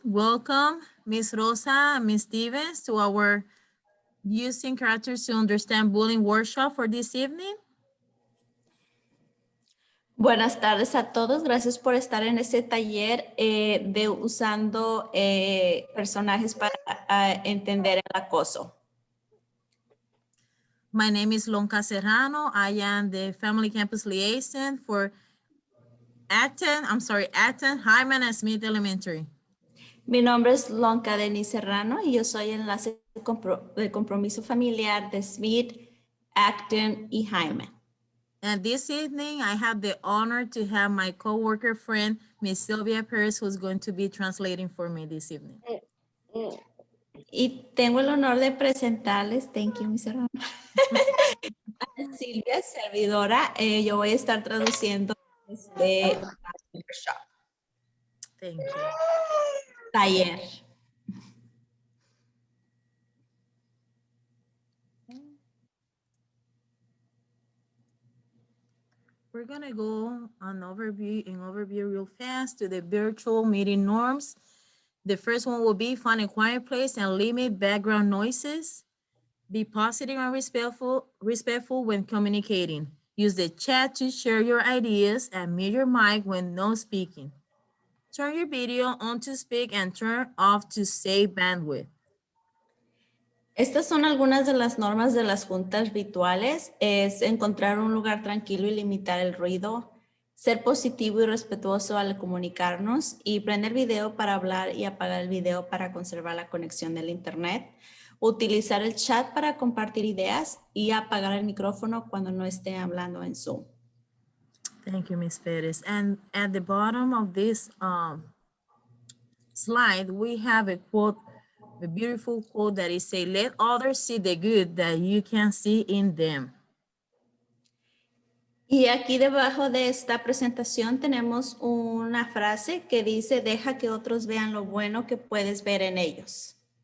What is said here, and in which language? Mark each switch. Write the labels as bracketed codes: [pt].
[en] Welcome, Miss Rosa and Miss Stevens, to our Using Characters to Understand Bullying workshop for this evening. [es] Buenas tardes a todos. Gracias por estar en este taller de usando personajes para entender el acoso. [en] My name is Lonka Serrano. I am the Family Campus Liaison for Acton, Hyman and Smith Elementary. [es] Mi nombre es Lonka Denise Serrano y yo soy enlace de compromiso familiar de Smith, Acton y Hyman. [en] And this evening, I have the honor to have my coworker friend, Miss Sylvia Perez, who's going to be translating for me this evening. [es] Y tengo el honor de presentarles, [en] thank you, Miss Serrano, [es] a Silvia, servidora. Yo voy a estar traduciendo este workshop. [en] Thank you. [es] Taller. [en] We're gonna go on overview real fast to the virtual meeting norms. The first one will be find a quiet place and limit background noises. Be positive and respectful when communicating. Use the chat to share your ideas and mute your mic when no speaking. Turn your video on to speak and turn off to save bandwidth. [es] Estas son algunas de las normas de las juntas virtuales. Es encontrar un lugar tranquilo y limitar el ruido, ser positivo y respetuoso al comunicarnos y prender video para hablar y apagar el video para conservar la conexión del internet, utilizar el chat para compartir ideas y apagar el micrófono cuando no esté hablando en Zoom. [en] Thank you, Ms. Perez. And at the bottom of this slide, we have a quote, a beautiful quote that is say, let others see the good that you can see in them. [es] Y aquí debajo de esta presentación tenemos una frase que dice, deja que otros vean lo bueno que puedes ver en ellos.